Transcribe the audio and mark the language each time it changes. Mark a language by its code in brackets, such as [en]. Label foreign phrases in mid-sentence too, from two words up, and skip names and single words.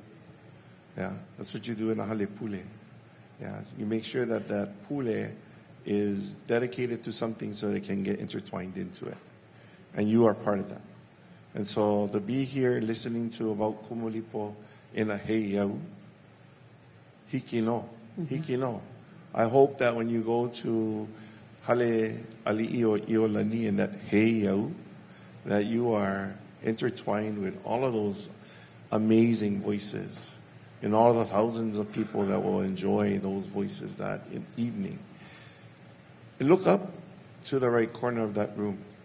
[en] Yeah, that's what you do in a halepule. Yeah, you make sure that that pule is dedicated to something so they can get intertwined into it. And you are part of that. And so to be here listening to about Kumulipo in a heiau, [haw] hiki no. [en] I hope that when you go to hale ali'i o ʻiolani in that heiau, that you are intertwined with all of those amazing voices and all the thousands of people that will enjoy those voices that evening. And look up to the right corner of that room.